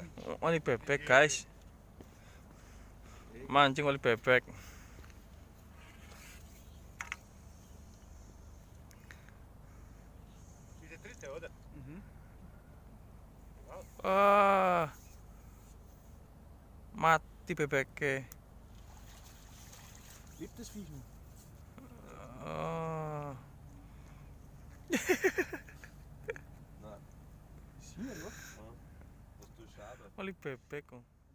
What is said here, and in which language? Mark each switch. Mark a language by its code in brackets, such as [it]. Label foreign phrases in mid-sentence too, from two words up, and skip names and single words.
[id] oli bebek, guys. Mancing oli bebek. Mati bebeknya. [de] Lebt das Viech noch? Nein. Ist hier, oder? Das ist schade. [id] Oli bebek.